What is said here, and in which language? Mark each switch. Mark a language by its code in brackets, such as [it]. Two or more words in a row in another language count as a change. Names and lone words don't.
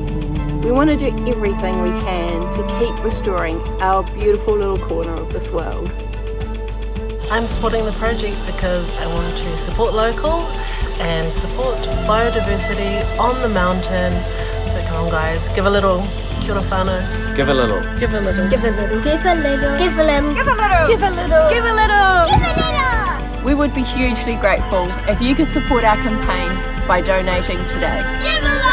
[en] We want to do everything we can to keep restoring our beautiful little corner of this world. I'm supporting the project because I want to support local and support biodiversity on the mountain. So come on guys, give a little. [mi] Kia ora whānau. [en] Give a little. Give a little. Give a little. Give a little. Give a little. Give a little. Give a little. Give a little. Give a little. We would be hugely grateful if you could support our campaign by donating today. Give